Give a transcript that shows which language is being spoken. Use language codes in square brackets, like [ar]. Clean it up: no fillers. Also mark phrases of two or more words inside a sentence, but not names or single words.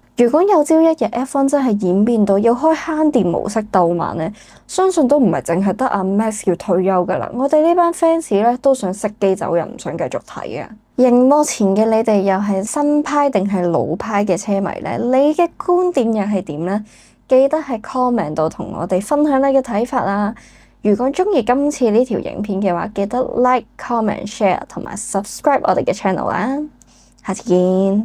[yue] 如果有朝一日 F1 真係演變到要開慳電模式鬥慢咧，相信都唔係淨係得阿 Max 要退休噶啦，我哋呢班 fans 咧都想熄機走人，唔想繼續睇啊！熒幕前嘅你哋又係新派定係老派嘅車迷咧？你嘅觀點又係點咧？記得喺 comment 度同我哋分享你嘅睇法啊！如果鍾意今次呢條影片嘅話，記得 [en] like、comment、share [yue] 同埋 subscribe 我哋嘅 channel 啊！下次見。